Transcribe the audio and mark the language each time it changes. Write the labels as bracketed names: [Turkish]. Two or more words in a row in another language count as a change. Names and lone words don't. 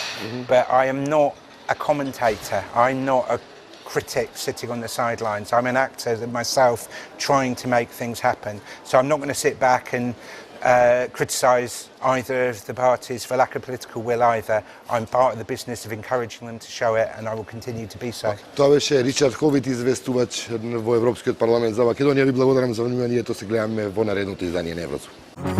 [English] But I am not a commentator, I'm not a critic sitting on the sidelines. I'm an actor myself trying to make things happen. So I'm not going to sit back and criticise either of the parties for lack of political will either. I'm part of the business of encouraging them to show it, and I will continue to be so. [Macedonian] Това беше Ричард Ховит, известувач во Европскиот парламент за Македонија. Ви благодарам за вниманието. Се гледаме во наредното издание на Еврозум.